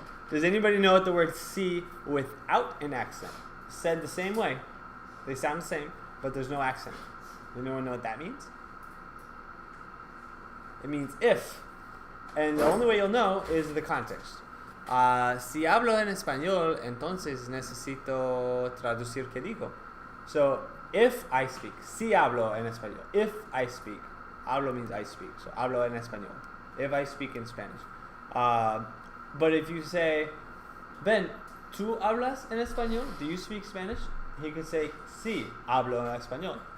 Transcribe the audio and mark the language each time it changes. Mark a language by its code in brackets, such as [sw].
[en] Does anybody know what the word si without an accent? Said the same way. They sound the same, but there's no accent. Does anyone know what that means? It means if. And the only way you'll know is the context. [es] Si hablo en español, entonces necesito traducir qué digo. [en] So, if I speak, [es] si hablo en español. [en] If I speak, hablo means I speak. So, [es] hablo en español. [en] If I speak in Spanish. But if you say, Ben, [es] ¿tú hablas en español? [en] Do you speak Spanish? He could say, [es] sí, hablo en español.